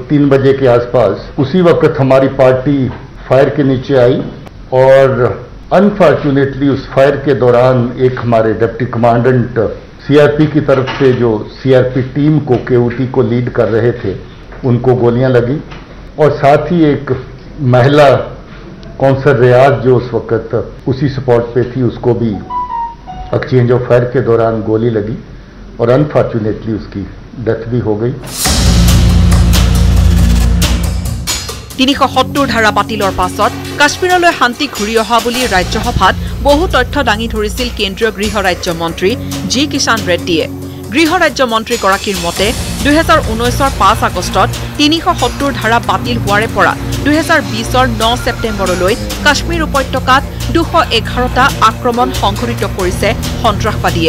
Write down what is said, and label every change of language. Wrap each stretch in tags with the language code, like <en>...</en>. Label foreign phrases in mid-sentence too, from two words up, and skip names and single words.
<hi>3 बजे के आसपास, उसी वक्त हमारी पार्टी फायर के नीचे आई और अनफॉर्चुनेटली उस फायर के दौरान एक हमारे</hi> <en>deputy commandant</en> <hi>CRP की तरफ से जो CRP टीम को KOT को लीड कर रहे थे, उनको गोलियां लगी और साथ ही एक महिला कौंसल रियाज जो उस वक्त उसी स्पॉट पे थी, उसको भी</hi> <en>exchange of fire</en> <hi>के दौरान गोली लगी और अनफॉर्चुनेटली उसकी डेथ भी हो गई।</hi> <as>370 ধাৰা বাতিলৰ পাছত কাশ্মীৰলৈ শান্তি ঘূৰি অহা বুলি ৰাজ্যসভাত বহু তথ্য দাঙি ধৰিছিল কেন্দ্ৰীয় গৃহ ৰাজ্যমন্ত্ৰী জি কিষাণ ৰেড্ডীয়ে। গৃহ ৰাজ্যমন্ত্ৰীগৰাকীৰ মতে 2019ৰ 5 আগষ্টত 370 ধাৰা বাতিল হোৱাৰে পৰা 2020ৰ 9 ছেপ্টেম্বৰলৈ কাশ্মীৰ উপত্যকাত 211টা আক্ৰমণ সংঘটিত কৰিছে সন্ত্ৰাসবাদীয়ে।</as>